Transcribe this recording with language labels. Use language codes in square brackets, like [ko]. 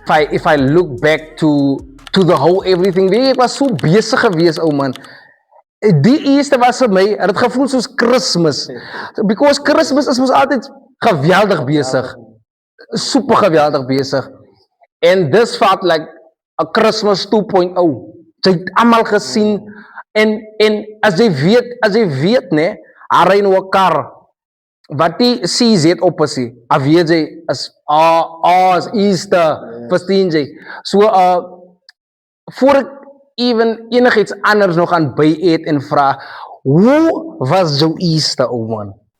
[en] If I look back to the whole everything, [af] ek was so besig gewees, ou man. Die Easter was vir my, het gevoel soos Christmas. Because Christmas is mos altyd geweldig besig. Super geweldig besig. [en] And this felt like a Christmas 2.0. [af] Jy het almal gesien. En as jy weet, nee, hy ry nou 'n kar wat die CZ op is, weet jy, is Easter, verstaan jy? So, voor ek even enigiets anders nog aan by eet en vra, hoe was jou Easter, ou man?